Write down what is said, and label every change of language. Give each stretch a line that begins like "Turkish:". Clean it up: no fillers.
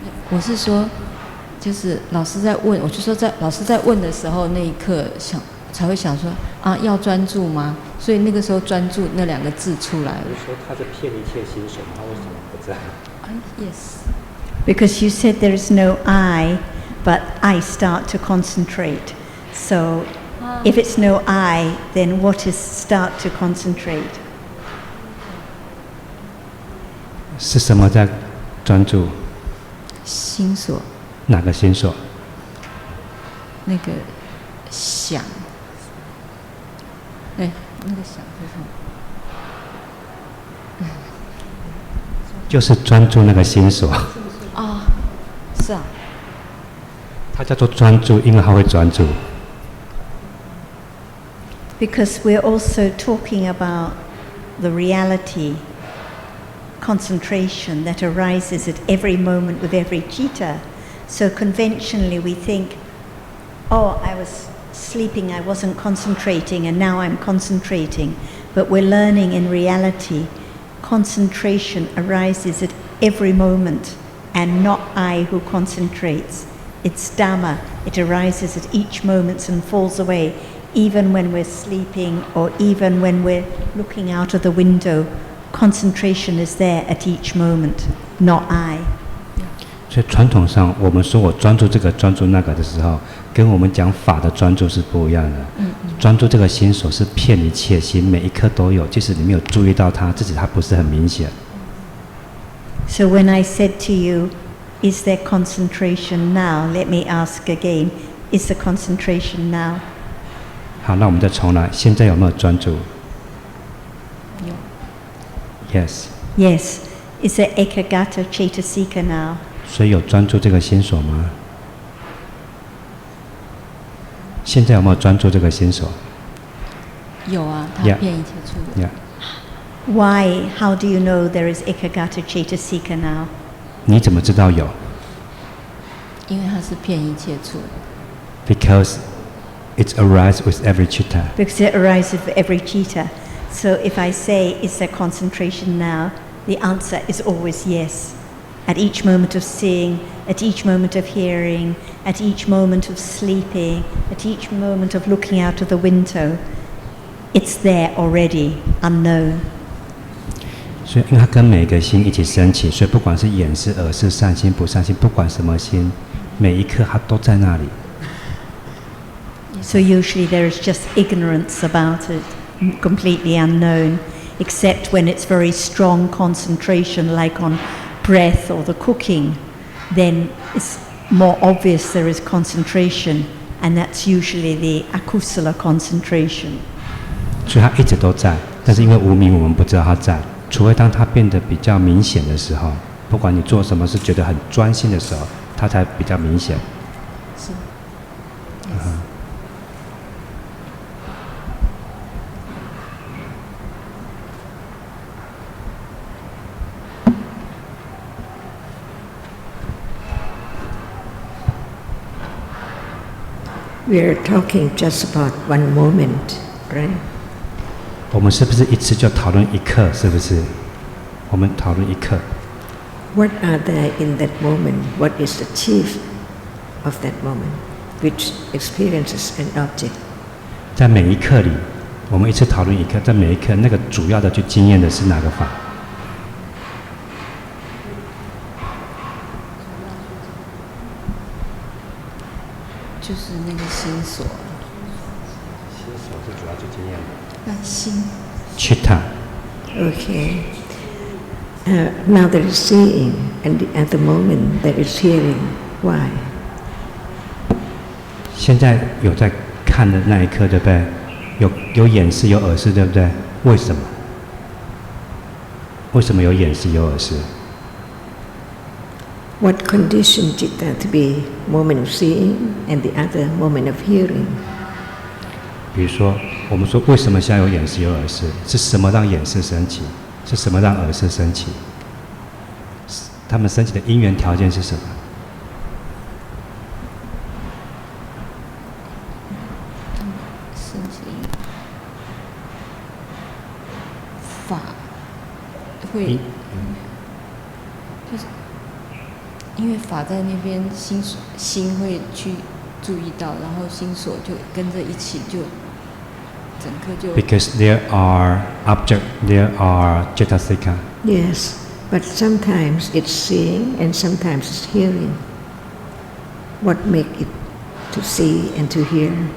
Chinese: 我是说，就是老师在问，我就说老师在问的时候，那一刻才会想说啊，要专注吗？所以那个时候专注那2个字出来了。你说他是骗一切心所，他为什么不在
English: ？Yes. Because you said there is no I, but I start to concentrate. So if it's no I, then what is start to concentrate?
Chinese: 是什么在专注？心所。哪个心所？那个想。那个想是什么？就是专注那个心所。是啊。它叫做专注，因为它会专注。
English: Because we're also talking about the reality, concentration that arises at every moment with every citta. So conventionally we think, oh, I was sleeping, I wasn't concentrating, and now I'm concentrating. But we're learning in reality, concentration arises at every moment, and not I who concentrates. It's Dhamma. It arises at each moment and falls away, even when we're sleeping or even when we're looking out of the window. Concentration is there at each moment, not I.
Chinese: 所以传统上，我们说我专注这个、专注那个的时候，跟我们讲法的专注是不一样的。专注这个心所是遍一切心，每一刻都有，即使你没有注意到它，自己它不是很明显。
English: So when I said to you, is there concentration now? Let me ask again, is there concentration now?
Chinese: 好，那我们再重来，现在有没有专注？有。
English: Yes. Yes. Is there ekagata cetasika now?
Chinese: 所以有专注这个心所吗？现在有没有专注这个心所？有啊，它 Yeah. 遍一切处。 Yeah.
English: Why? How do you know there is ekagata cetasika now? 你怎么知道有
Chinese: 因为它是遍一切处。
English: ？Because it arises with every citta. Because it arises with every citta. So if I say, is there concentration now? The answer is always yes. At each moment of seeing, at each moment of hearing, at each moment of sleeping, at each moment of looking out of the window, it's there already, unknown.
Chinese: 所以，因为它跟每个心一起升起，所以不管是眼识、耳识、善心、不善心，不管什么心，每一刻它都在那里。
English: So usually there is just ignorance about it, completely unknown, except when it's very strong concentration, like on breath or the cooking, then it's more obvious there is concentration, and that's usually the akusala concentration.
Chinese: 所以它一直都在，但是因为无明，我们不知道它在。除非当它变得比较明显的时候，不管你做什么是觉得很专心的时候，它才比较明显。是。
English: We are talking just about one moment, right?
Chinese: 我们是不是一次就讨论一刻？是不是？我们讨论一刻。
English: What are there in that moment? What is the chief of that moment, which experiences an object?
Chinese: 在每一刻里，我们一次讨论一刻，在每一刻那个主要的去经验的是哪个法？就是那个心所。心所是主要去经验的。心。
English: Chitta. Okay. Now there is seeing, and at the moment there is hearing. Why?
Chinese: 现在有在看的那一刻，对不对？有眼视，有耳视，对不对？为什么？为什么有眼视，有耳视？
English: What conditioned citta to be moment of seeing and the other moment of hearing?
Chinese: 比如说，我们说为什么现在有眼视有耳视？是什么让眼视升起？是什么让耳视升起？他们升起的因缘条件是什么？升起法会，就是因为法在那边，心会去注意到，然后心所就跟着一起就。
English: Because there are object, there are cetasika. Yes, but sometimes it's seeing and sometimes it's hearing. What make it to see and to hear?